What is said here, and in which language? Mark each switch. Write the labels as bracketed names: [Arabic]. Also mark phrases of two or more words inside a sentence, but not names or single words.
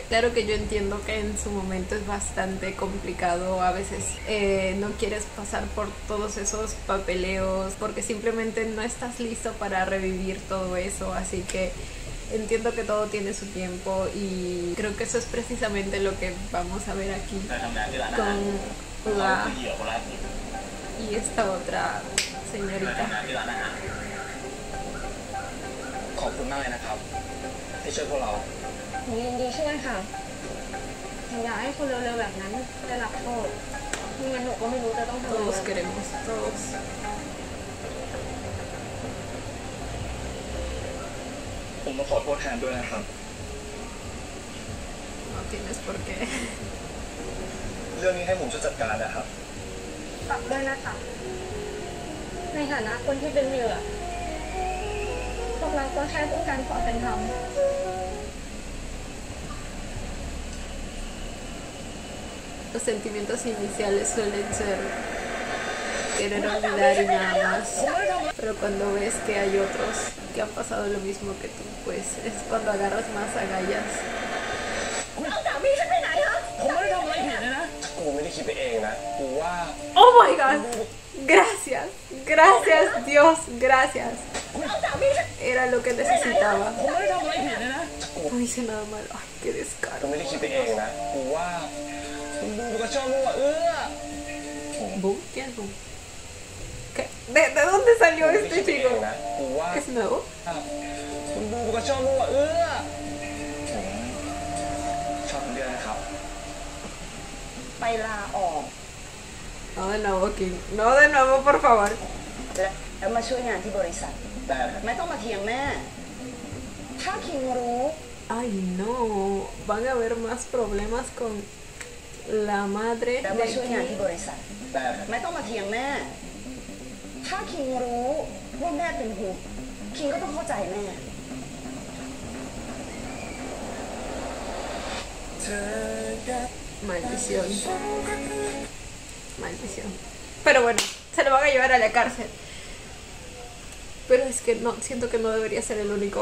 [Spanish] Claro que yo entiendo que en su momento es bastante complicado, a veces no quieres pasar por todos esos papeleos porque simplemente no estás listo para revivir todo eso, así que entiendo que todo tiene su tiempo y creo que eso es precisamente lo que vamos a ver aquí con la y esta otra señorita. [Thai] ขอบคุณมากเลยนะครับที่ช่วยพวกเรา หนูยินดีช่วยค่ะหนูอยากให้คนเร็วๆแบบนั้นได้รับโทษไม่งั้นหนูก็ไม่รู้จะต้องทำอะไร [Spanish] Todos queremos, todos. [Thai] ผมมาขอโทษแทนด้วยนะครับ [Spanish] No tienes por qué. [Thai] เรื่องนี้ให้ผมช่วยจัดการนะครับ ฝากด้วยนะคะในฐานะคนที่เป็นเหยื่อพวกเราก็แค่ต้องการความเป็นธรรม [Spanish] Los sentimientos iniciales suelen ser querer olvidar y nada más, pero cuando ves que hay otros que han pasado lo mismo que tú, pues es cuando agarras más agallas. [Thai] เอาสามีฉันไปไหนฮะ ผมไม่ได้ทำอะไรผิดเลยนะ กูไม่ได้คิดไปเองนะ กูว่า [English] Oh my god, [Spanish] gracias, gracias Dios, gracias. [Thai] เอาสามีฉัน [Spanish] Era lo que necesitaba. [Thai] ผมไม่ได้ทำอะไรผิดเลยนะ [Spanish] No hice nada malo. Ay, qué [Thai] กู [Spanish] descaro. [Thai] ไม่ได้คิดไปเองนะ กูว่ามึงก็ชอบมึงว่ะ [Spanish] ¿Boom? ¿Quién es Boom? ¿Qué? ¿De dónde salió [Thai] กูไม่ได้ [Spanish] este [Thai] คิดไปเอ [Spanish] chico? [Thai] งนะ กูว่า [Spanish] ¿Es nuevo? [Thai] มึงก็ชอบมึงว่ะผมชอบคนเดียวนะครับ ไปลาออก [Spanish] No de nuevo, King. No de nuevo, por favor. [Thai] แล้วมาช่วยงานที่บริษัท แต่ ไม่ต้องมาเถียงแม่ ถ้าคิงรู้ [Spanish] Ay, no. Van a haber más problemas con la madre [Thai] แล้ว [Spanish] de [Thai] มาช่วยงาน [Spanish] King. [Thai] ที่บริษัท แต่ ไม่ต้องมาเถียงแม่ ถ้าคิงรู้ว่าแม่เป็นห่วงคิงก็ต้องเข้าใจแม่ [Spanish] Maldición. Maldición. Pero bueno, se lo van a llevar a la cárcel. Pero es que no, siento que no debería ser el único.